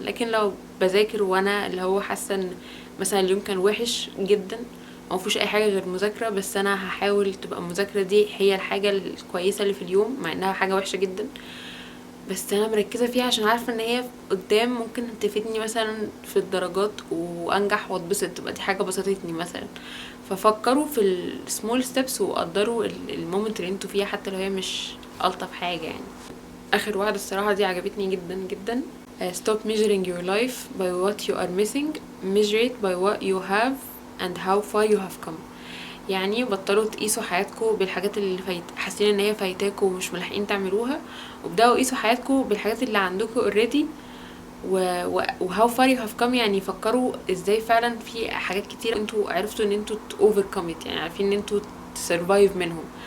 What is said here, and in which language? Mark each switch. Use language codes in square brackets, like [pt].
[ar] لكن لو بذاكر وانا اللي هو حاسه ان مثلا اليوم كان وحش جدا، ما فيهوش اي حاجه غير مذاكره، بس انا هحاول تبقى المذاكره دي هي الحاجه الكويسه اللي في اليوم، مع انها حاجه وحشه جدا، بس انا مركزه فيها عشان عارفه ان هي قدام ممكن تفيدني مثلا في الدرجات وانجح واتبسط، تبقى دي حاجه بسطتني مثلا. ففكروا في السمول ستيبس وقدروا المومنت اللي انتوا فيها، حتى لو هي مش الطف حاجه يعني. اخر واحده الصراحه دي عجبتني جدا جدا. [en] Stop measuring your life by what you are missing, measure it by what you have and how far you have come. [ar] يعني بطلوا تقيسوا حياتكم بالحاجات اللي حاسين ان هي فايتاكم ومش ملاحقين تعملوها، وابداوا قيسوا حياتكم بالحاجات اللي عندكم [en] already [ar] و [en] how far you have come. [ar] يعني فكروا ازاي فعلا في حاجات كتير انتوا عرفتوا ان انتوا [en] overcome it، [ar] يعني عارفين ان انتوا [en] survive [ar] منهم.